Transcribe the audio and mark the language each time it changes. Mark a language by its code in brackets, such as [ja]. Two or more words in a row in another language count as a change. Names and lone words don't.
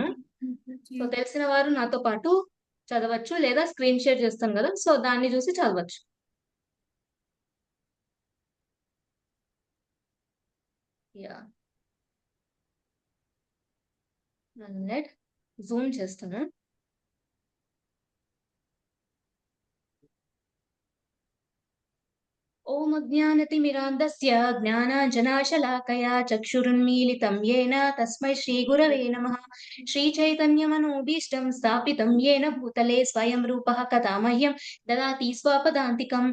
[te] సో, తెలిసిన వారు నాతో పాటు చదవచ్చు లేదా [en] screen share [te] చేస్తాను గదా! సో, దాన్ని జూసి చదవచ్చు. యాహ్! [en] one minute zoom [te] చేస్తాను. [sa] ॐ अज्ञानतिमिरान्धस्य ज्ञानाञ्जनाशलाकया चक्षुरुन्मीलितं येन तस्मै श्रीगुरवे नमः। श्रीचैतन्यमनोभीष्टं स्थापितं येन भूतले स्वयं रूपः कदा मह्यं ददाति स्वपदान्तिकम्।